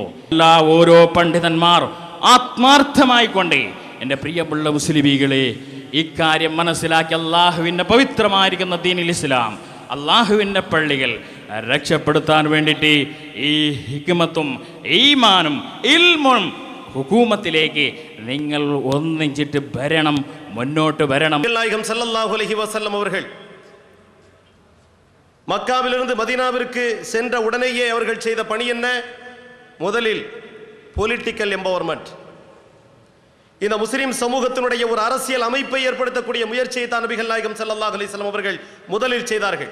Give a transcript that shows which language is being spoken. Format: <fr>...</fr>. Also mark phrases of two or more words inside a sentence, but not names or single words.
<ml>ഓരോ പണ്ഡിതന്മാർ ആത്മാർത്ഥമായിക്കൊണ്ട് എൻ്റെ പ്രിയമുള്ള മുസ്ലിമീകളെ ഇക്കാര്യം മനസ്സിലാക്കി അള്ളാഹുവിൻ്റെ പവിത്രമായിരിക്കുന്ന</ml> <ar>دين الإسلام,</ar> <ml>അള്ളാഹുവിൻ്റെ പള്ളികൾ രക്ഷപ്പെടുത്താൻ വേണ്ടിയിട്ട് ഈ ഹിക്മത്തും ഈമാനും ഇൽമും ഹുകൂമത്തിലേക്ക് നിങ്ങൾ ഒന്നിച്ചിട്ട് വരണം, മുന്നോട്ട് വരണം.</ml> <ar>صلى الله عليه وسلم</ar> <ta>அவர்கள் மக்காவிலிருந்து மதீனாவிற்கு சென்ற உடனேயே அவர்கள் செய்த பணி என்ன? முதலில்</ta> <en>political empowerment,</en> <ta>இந்த முஸ்லிம் சமூகத்தினுடைய ஒரு அரசியல் அமைப்பை ஏற்படுத்தக்கூடிய முயற்சியை தான் நபிகள் நாயகம்</ta> <ar>صلى الله عليه وسلم</ar> <ta>அவர்கள் முதலில் செய்தார்கள்.</ta>